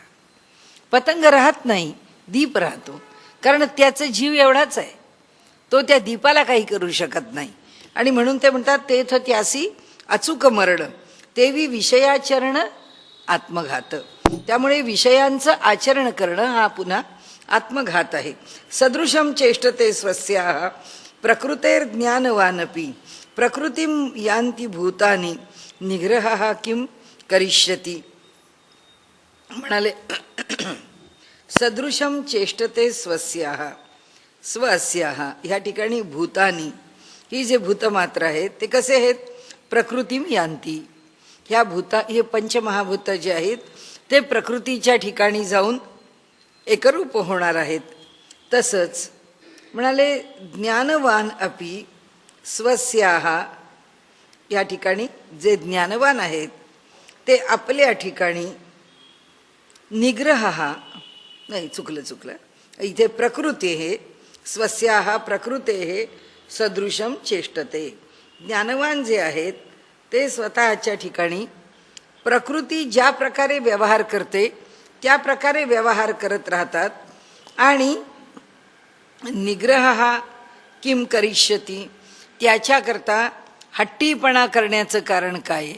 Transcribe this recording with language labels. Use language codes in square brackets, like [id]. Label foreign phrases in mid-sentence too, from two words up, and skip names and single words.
[mr] पतंग राहत नाही, दीप राहतो, कारण त्याचा जीव एवढाच आहे, तो त्या दीपाला काही करू शकत नाही. आणि म्हणून ते म्हणतात तेथ त्यासी अचूक मरण, तेवी विषयाचरण आत्मघात. त्यामुळे विषयांचं आचरण करणं हा पुन्हा आत्मघात आहे. [sa] सदृशम चेष्टते स्वस्याः प्रकृतेर ज्ञानवानपि प्रकृतिम यान्ति भूतानि निग्रहः किम करिष्यति. [mr] म्हणाले [sa] सदृशम चेष्टते स्वस्याः, स्वस्याः [mr] ह्या ठिकाणी भूतानी, ही जे भूतमात्र आहेत ते कसे आहेत, [sa] प्रकृतीम यान्ति. [mr] ह्या हे पंचमहाभूत जे आहेत ते प्रकृतीच्या ठिकाणी जाऊन एकरूप होणार आहेत. तसंच म्हणाले [sa] ज्ञानवान अपि स्वस्याः, [mr] या ठिकाणी जे ज्ञानवान आहेत ते आपल्या ठिकाणी निग्रह, नाही चुकलं, इथे प्रकृती हे [sa] स्वस्याः प्रकृतेः सदृशम चेष्टते. [mr] ज्ञानवान जे आहेत ते स्वतःच्या ठिकाणी प्रकृती ज्या प्रकारे व्यवहार करते त्या प्रकारे व्यवहार करत राहतात. आणि [sa] निग्रह किम करिष्यती, [mr] त्याच्याकरता हट्टीपणा करण्याचं कारण काय आहे.